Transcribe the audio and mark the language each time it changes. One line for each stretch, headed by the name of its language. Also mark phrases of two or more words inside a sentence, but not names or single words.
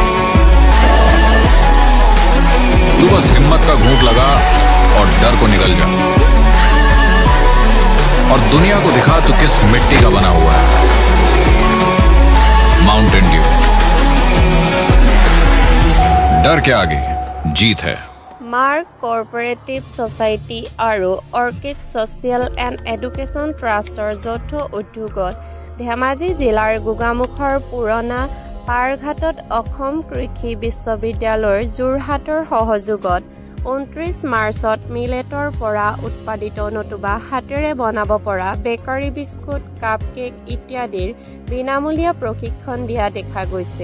Hindi: तू बस हिम्मत का घूंट लगा और डर को निगल जा, और दुनिया को दिखा तू किस मिट्टी का बना हुआ है। माउंटेन ड्यू, डर के आगे जीत है।
Assamese: মাৰ্ক কৰ্পোৰেটিভ ছ'চাইটি আৰু অৰ্কিড ছ'চিয়েল এণ্ড এডুকেশ্যন ট্ৰাষ্টৰ যৌথ উদ্যোগত ধেমাজি জিলাৰ গোগামুখৰ পুৰণা পাৰঘাটত অসম কৃষি বিশ্ববিদ্যালয়ৰ যোৰহাটৰ সহযোগত 29 মাৰ্চত মিলেটৰ পৰা উৎপাদিত নতুবা হাতেৰে বনাব পৰা বেকাৰী বিস্কুট, কাপকেক ইত্যাদিৰ বিনামূলীয়া প্ৰশিক্ষণ দিয়া দেখা গৈছে।